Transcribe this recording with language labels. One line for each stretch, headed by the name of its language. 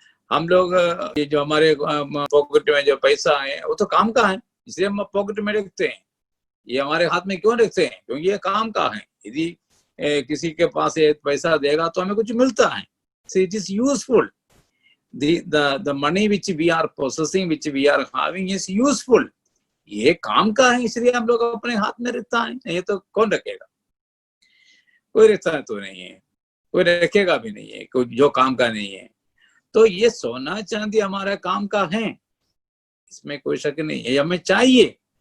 Hindi: हम लोग ये जो हमारे पॉकेट में जो पैसा है वो तो काम का है, इसलिए हम पॉकेट में रखते हैं। ये हमारे हाथ में क्यों रखते हैं? क्योंकि ये काम का है। यदि किसी के पास पैसा देगा तो हमें कुछ मिलता है,
English: so it is useful. The money which we are possessing, which we are having is useful.
Hindi: ये काम का है, इसलिए हम लोग अपने हाथ में रखता है, नहीं तो कौन रखेगा? कोई रखता है तो नहीं है, कोई रखेगा भी नहीं है, कोई जो काम का नहीं है। तो ये सोना चांदी हमारा काम का है, इसमें कोई शक नहीं है, हमें चाहिए।